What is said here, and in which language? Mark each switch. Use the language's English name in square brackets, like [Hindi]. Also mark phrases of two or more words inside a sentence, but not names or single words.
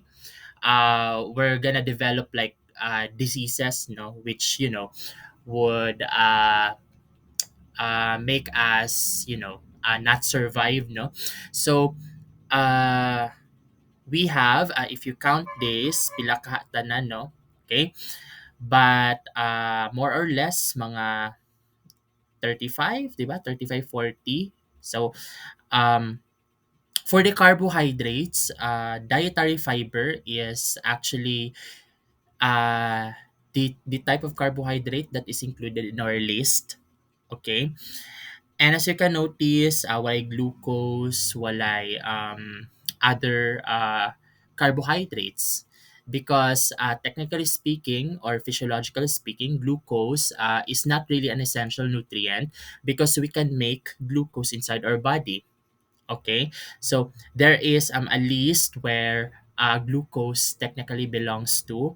[English] We're gonna develop like diseases, which would make us, not survive, no. So uh, we have, if you count days, [Cebuano] pila ka tanan, no. [English] Okay, but more or less mga 35, [Filipino] di ba? [English] 35, 40. So um, for the carbohydrates, dietary fiber is actually the type of carbohydrate that is included in our list. Okay? And as you can notice, [Cebuano] walay glucose, walay [English] other carbohydrates. Because technically speaking or physiologically speaking, glucose is not really an essential nutrient because we can make glucose inside our body. Okay, so there is a list where glucose technically belongs to.